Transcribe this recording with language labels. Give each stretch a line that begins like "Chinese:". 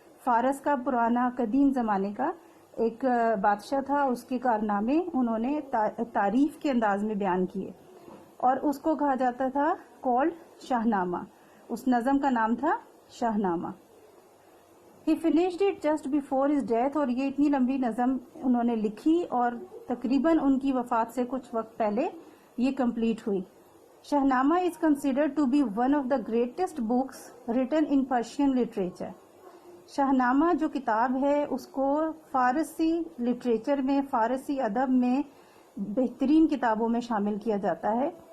Urdu: فارس کا پرانا قدیم زمانے کا ایک بادشاہ تھا، اس کے کارنامے انہوں نے تعریف کے انداز میں بیان کیے، اور اس کو کہا جاتا تھا کالڈ شاہ نامہ. اس نظم کا نام تھا شاہ نامہ.
English: He finished it just before his death،
Urdu: اور یہ اتنی لمبی نظم انہوں نے لکھی اور تقریباً ان کی وفات سے کچھ وقت پہلے یہ کمپلیٹ ہوئی.
English: Shahnameh is considered to be one of the greatest books written in Persian literature.
Urdu: شاہ نامہ جو کتاب ہے اس کو فارسی لٹریچر میں، فارسی ادب میں بہترین کتابوں میں شامل کیا جاتا ہے.